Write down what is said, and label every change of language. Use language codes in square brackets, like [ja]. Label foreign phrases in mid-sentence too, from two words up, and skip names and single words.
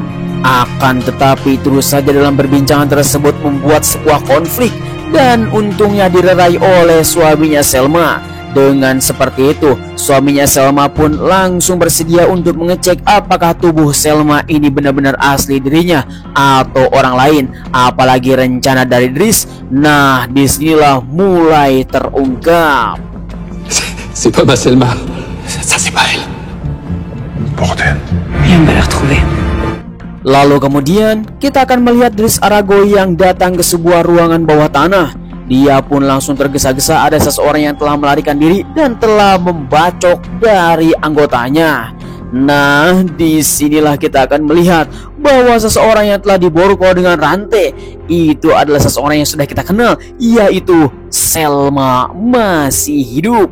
[id] Akan tetapi terus saja dalam perbincangan tersebut membuat sebuah konflik dan untungnya dilerai oleh suaminya Selma. Dengan seperti itu, suaminya Selma pun langsung bersedia untuk mengecek apakah tubuh Selma ini benar-benar asli dirinya atau orang lain, apalagi rencana dari Dris. Nah, disinilah mulai terungkap. [fr] C'est pas ma Selma. Ça, c'est pas elle. Bordel. Viens me la retrouver. [id] Lalu kemudian kita akan melihat Dris Arago yang datang ke sebuah ruangan bawah tanah. Dia pun langsung tergesa-gesa ada seseorang yang telah melarikan diri dan telah membacok dari anggotanya. Nah, disinilah kita akan melihat bahwa seseorang yang telah diborgol dengan rantai itu adalah seseorang yang sudah kita kenal, yaitu Selma masih hidup.